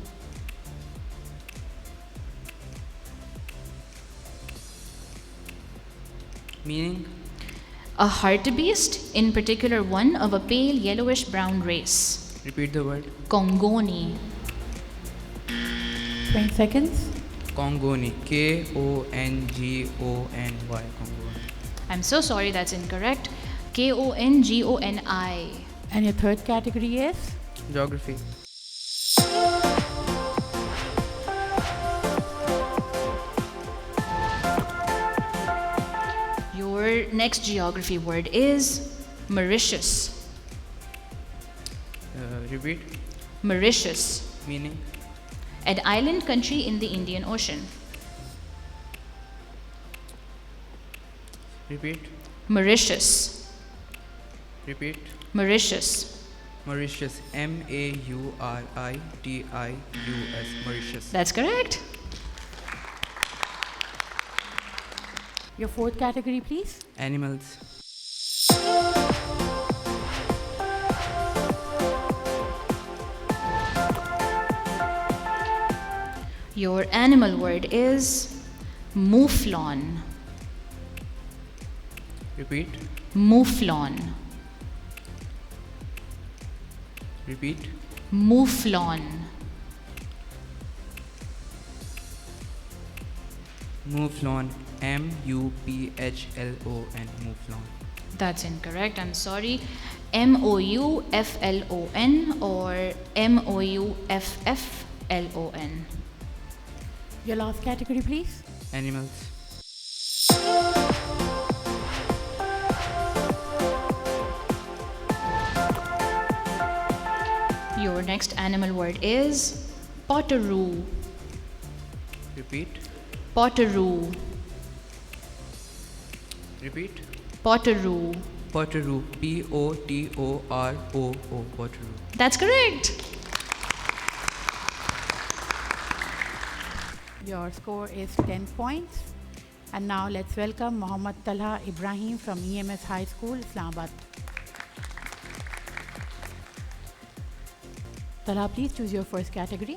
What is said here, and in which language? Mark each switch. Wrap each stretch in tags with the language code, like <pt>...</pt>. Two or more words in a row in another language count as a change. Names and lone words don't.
<en>Meaning. A hartebeest, in particular one of a pale yellowish brown race. Repeat the word. Congoni. 20 seconds. Congoni. K-O-N-G-O-N-Y. Congoni. I'm so sorry, that's incorrect. Kongoni. And your third category is? Geography. Your next geography word is Mauritius. Repeat. Mauritius. Meaning. An island country in the Indian Ocean. Repeat. Mauritius. Repeat. Mauritius. Mauritius. M-A-U-R-I-T-I-U-S. Mauritius. That's correct. Your fourth category, please. Animals. Your animal word is Mouflon. Repeat. Mouflon. Repeat. Mouflon. Mouflon. M-U-P-H-L-O-N. Mouflon. That's incorrect. I'm sorry. Mouflon or Moufflon. Your last category, please. Animals. Your next animal word is Potteroo. Repeat. Potteroo. Repeat. Potteroo. Potteroo. P-O-T-O-R-O-O. Potteroo. That's correct. Your score is 10 points. And now let's welcome Muhammad Talha Ibrahim from EMS High School, Islamabad. Talha, please choose your first category.</en>